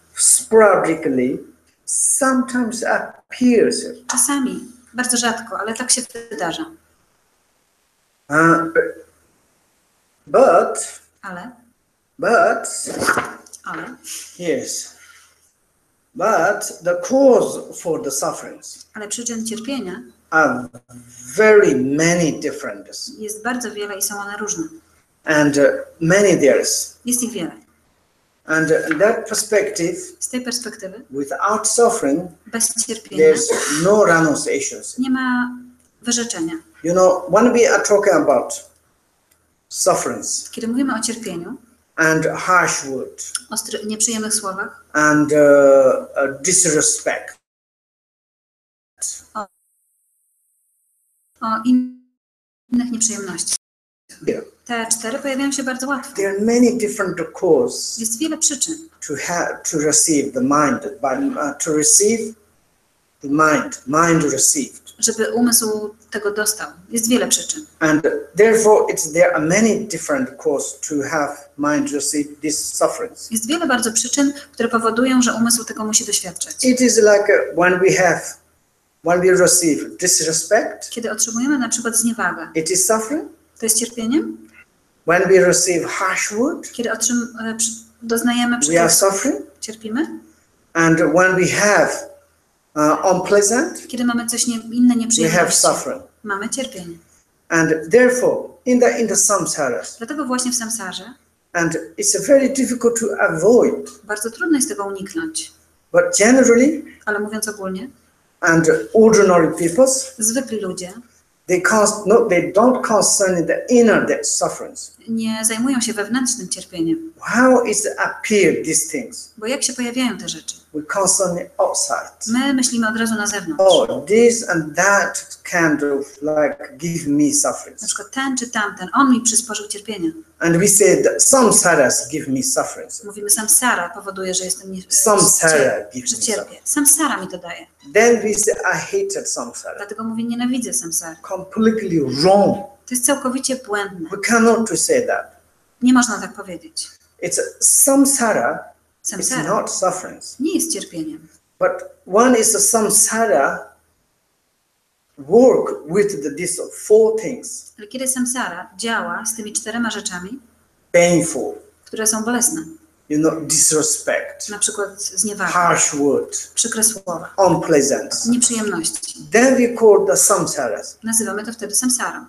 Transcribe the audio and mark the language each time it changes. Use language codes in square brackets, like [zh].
[en] sporadically sometimes appears. [pl] Czasami, bardzo rzadko, ale tak się wydarza. [en] But [pl] Ale Ale, [en] Yes. But the cause for the sufferings [pl] ale przyczyn cierpienia [en] are very many different. [pl] jest bardzo wiele i są one różne. [en] And many there is. [pl] Jest ich wiele. [en] And in that perspective, [pl] Z tej perspektywy, [en] without suffering, [pl] bez cierpienia [en] there's no renunciations. [pl] nie ma wyrzeczenia. [en] You know, when we are talking about sufferings [pl] Kiedy mówimy o cierpieniu, [en] and harsh words [pl] nieprzyjemnych słowach, [en] and disrespect, [pl] o innych nieprzyjemnościach. [en] yeah, [pl] Te 4 pojawiają się bardzo łatwo. [en] there are many different causes [pl] Jest wiele przyczyn, [en] to receive the mind, to receive the mind received. [pl] żeby umysł tego dostał. Jest wiele przyczyn. [en] And therefore, there are many different causes to have mind receive these sufferings. [pl] Jest wiele bardzo przyczyn, które powodują, że umysł tego musi doświadczać. [en] It is like when we receive disrespect, [pl] Kiedy otrzymujemy na przykład zniewagę, [en] it is suffering. [pl] to jest cierpieniem. [en] When we receive harsh word, [pl] Kiedy doznajemy [en] we are [pl] przykrości, [en] suffering. [pl] cierpimy. [en] And when we have unpleasant, [pl] Kiedy mamy coś inne [en] we have [pl] nieprzyjemności, [en] suffering. [pl] mamy cierpienie. [en] And therefore, in the samsaras, [pl] Dlatego właśnie w samsarze [en] and it's very difficult to avoid. [pl] bardzo trudno jest tego uniknąć. [en] But generally, [pl] Ale mówiąc ogólnie, [en] and ordinary peoples, [pl] zwykli ludzie [en] they don't concern the inner sufferings. [pl] nie zajmują się wewnętrznym cierpieniem. [en] How is appear these things? [pl] Bo jak się pojawiają te rzeczy? [en] We concern it outside. [pl] My myślimy od razu na zewnątrz. [en] Oh, this and that kind of like give me sufferings. [pl] Na przykład ten czy tamten, on mi przysporzył cierpienia. [en] And we say that samsaras give me sufferings. [pl] Mówimy, samsara powoduje, że jestem [en] Samsara give [pl] że [en] me [pl] cierpię. [en] suffering. [pl] Samsara mi to daje. [en] Then we say I hated samsara. [pl] Dlatego mówię, nienawidzę samsary. [en] Completely wrong. [pl] To jest całkowicie błędne. [en] We cannot to say that. [pl] Nie można tak powiedzieć. [en] It's samsara. It's [pl] Samsara [en] not sufferings. [pl] nie jest cierpieniem. [en] But one is a samsara work with these 4 things. [pl] Ale kiedy samsara działa z tymi 4 rzeczami, [en] Painful, [pl] które są bolesne, [en] you know, disrespect, [pl] na przykład zniewaga, [en] harsh word, [pl] przykre słowa, [en] unpleasant. [pl] nieprzyjemności, [en] Then we call the samsaras. [pl] nazywamy to wtedy samsarą.